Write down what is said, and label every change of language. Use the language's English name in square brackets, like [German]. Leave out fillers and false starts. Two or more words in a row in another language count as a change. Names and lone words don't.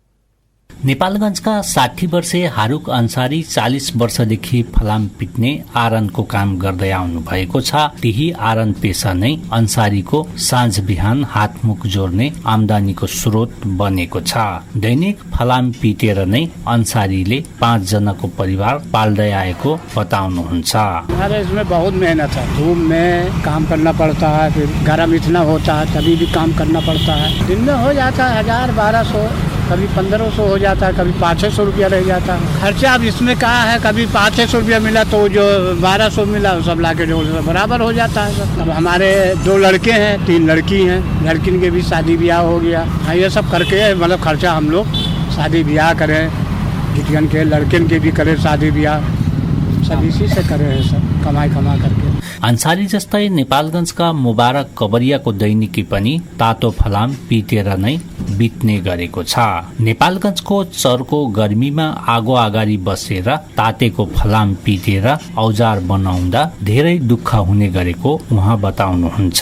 [Nepali] नेपालगञ्जका 60 वर्षीय हारुक अन्सारी 40 वर्षदेखि फलाम पिट्ने आरनको काम गर्दै आउनु भएको छ। त्यही आरन पेसा नै अन्सारीको साँझ बिहान हातमुख जोड्ने आमदानीको स्रोत बनेको छ। दैनिक फलाम पिटेर नै अन्सारीले 5 जनाको परिवार पाल्दै आएको बताउनुहुन्छ। [Hindi] हमारे इसमें बहुत मेहनत है। धूप में काम करना पड़ता है, फिर गर्म इतना होता है तभी भी काम करना पड़ता है। दिन में हो जाता है 1000-1200, कभी 1500 हो जाता है, कभी 500 रुपया रह जाता है। खर्चा अब इसमें कहा है, कभी 500 रुपया मिला तो जो 1200 मिला सब लाके जोड़ बराबर हो जाता है सब। अब हमारे 2 लड़के हैं, 3 लड़की हैं। लड़किन के भी शादी ब्याह हो गया। ये सब करके मतलब खर्चा हम लोग शादी ब्याह करें, गिटियन के लड़किन के भी करें शादी ब्याह, सब इसी से करे हैं सब कमा करके। [Nepali] अन्सारी जस्तै नेपालगञ्जका मुबारक कबरियाको दैनिकी पनि तातो फलाम पिटेर नै बित्ने गरेको छ। नेपालगञ्जको चर्को गर्मीमा आगो अगाडि बसेर तातेको फलाम पिटेर औजार बनाउँदा धेरै दुःख हुने गरेको उहाँ बताउनुहुन्छ।